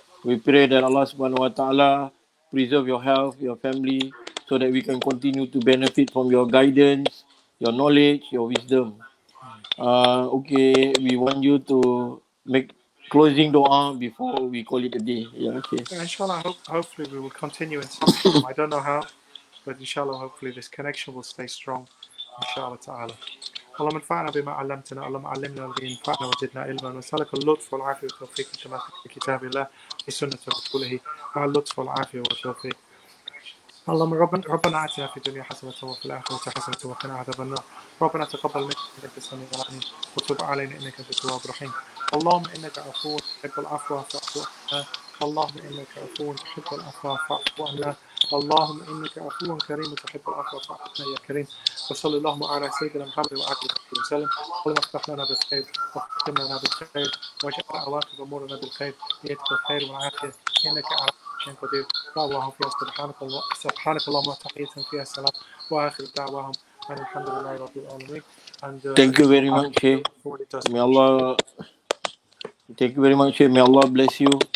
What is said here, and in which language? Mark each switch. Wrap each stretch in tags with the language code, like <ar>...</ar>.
<en>We pray that Allah Subhanahu wa Ta'ala preserve your health, your family, so that we can continue to benefit from your guidance, your knowledge, your wisdom. Okay, we want you to make closing dua before we call it a day. Yeah, okay. Inshallah, hopefully we will continue in some form. I don't know how, but inshallah, hopefully this connection will stay strong. Inshallah ta'ala.</en> <ar>اللهم انفعنا بما علمتنا، اللهم علمنا الذي ينفعنا وزدنا علما، ونسألك اللطف والعافية والتوفيق كما في كتاب الله في سنة رسوله مع اللطف والعافية والتوفيق. اللهم ربنا آتنا في الدنيا حسنة وفي الآخرة حسنة وقنا عذاب النار. ربنا تقبل منا إنك السميع العليم وتب علينا إنك أنت التواب الرحيم. اللهم إنك عفو تحب العفو فاعف عنا. اللهم إنك عفو تحب العفو فاعف عنا. اللهم إنك عفو كريم تحب العفو فاعف عنا يا كريم. وصلى اللهم على سيدنا محمد وآله وصحبه وسلم. اللهم افتح لنا بالخير واختم لنا بالخير واجعل عواقب أمورنا بالخير بيدك الخير والعافية إنك على كل شيء قدير. دعواهم فيها سبحانك اللهم وتحيتهم فيها السلام وآخر دعواهم أن الحمد لله رب العالمين.</ar> <en>Thank you very much, Shaykh. May Allah, thank you very much, Shaykh. May Allah bless you.</en>